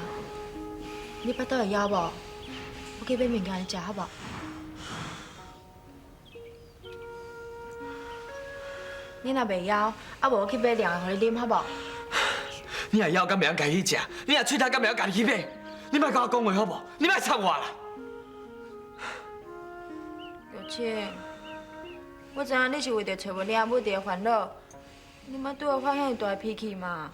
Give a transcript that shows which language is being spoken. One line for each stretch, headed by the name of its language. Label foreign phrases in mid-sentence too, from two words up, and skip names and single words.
Min Nan Chinese: 你腹肚会枵无？我去买物件来食好无？你若袂枵，啊无我去买凉的，互你啉好无？你若枵，敢袂晓家己去食？你若喙焦，敢袂晓家己去买？你莫甲我讲话好无？你莫插我啦！玉清，我知影你是为着找无领母伫烦恼，你莫对我发遐大脾气嘛。